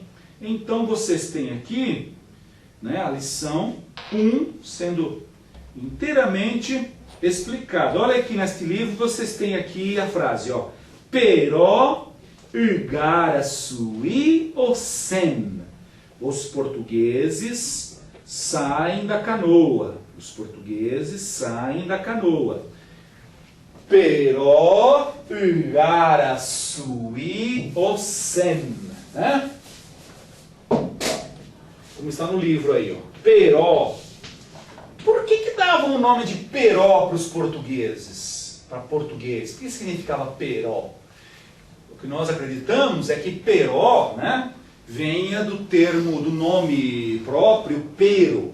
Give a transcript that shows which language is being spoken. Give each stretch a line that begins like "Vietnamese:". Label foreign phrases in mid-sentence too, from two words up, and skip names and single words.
Portuguese: Então vocês têm aqui, né, a lição 1 sendo inteiramente explicada. Olha aqui neste livro, vocês têm aqui a frase, ó.
Tupí: Pero Ugaraçuí osem.
Portuguese: Os portugueses saem da canoa. Os portugueses saem da canoa.
Tupí: Pero Ugaraçuí osem.
Portuguese: Né? Como está no livro aí, ó. Peró. Por que davam o nome de Peró para os portugueses? Para português. O que significava Peró? O que nós acreditamos é que Peró, né, venha do termo, do nome próprio, pero.